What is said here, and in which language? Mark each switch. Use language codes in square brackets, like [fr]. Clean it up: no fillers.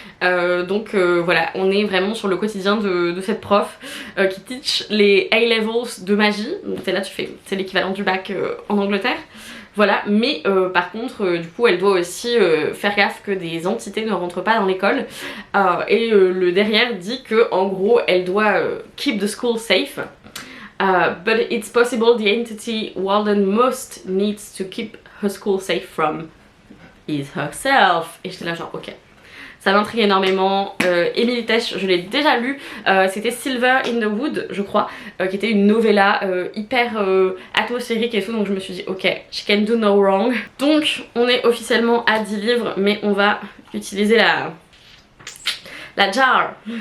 [fr] Voilà, on est vraiment sur le quotidien de cette prof qui [en] teach [fr] les A-levels de magie. Donc c'est là c'est l'équivalent du bac en Angleterre. Voilà, mais par contre, du coup, elle doit aussi faire gaffe que des entités ne rentrent pas dans l'école. Le derrière dit que en gros, elle doit [en] keep the school safe. But it's possible the entity Walden most needs to keep her school safe from is herself. [fr] Et j'étais là genre ok. Ça m'intrigue énormément. Emily Tesh, je l'ai déjà lu. C'était Silver in the Wood, je crois, qui était une novella hyper atmosphérique et tout. Donc je me suis dit ok, [en] she can do no wrong. [fr] Donc on est officiellement à 10 livres, mais on va utiliser la jar.